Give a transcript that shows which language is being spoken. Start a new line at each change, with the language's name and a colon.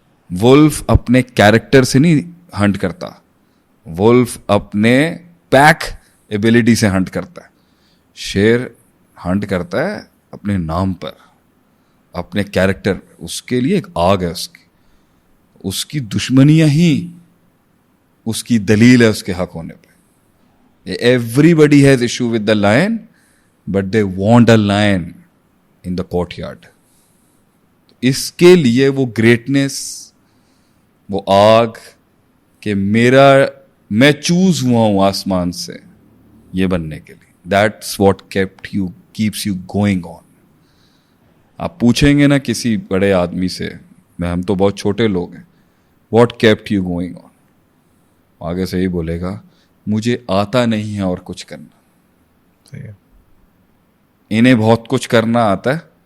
Urdu: Wolf اپنے character سے نہیں ہنٹ کرتا, وولف اپنے پیک ایبلٹی سے ہنٹ کرتا ہے. شیر ہنٹ کرتا ہے اپنے نام پر, اپنے کیریکٹر. اس کے لیے ایک آگ ہے, اس کی دشمنیاں ہی اس کی دلیل ہے اس کے حق ہونے پہ.
English: Everybody has issue with the lion, but they want a lion in the courtyard.
Urdu: اس کے لیے وہ گریٹنس, وہ آگ کہ میں چوز ہوا ہوں آسمان سے یہ بننے کے لیے.
English: That's what keeps you going on.
Urdu: آپ پوچھیں گے نا کسی بڑے آدمی سے, ہم تو بہت چھوٹے لوگ ہیں,
English: what kept you going on,
Urdu: آگے سے ہی بولے گا مجھے آتا نہیں ہے اور کچھ کرنا. صحیح ہے. انہیں بہت کچھ کرنا آتا ہے,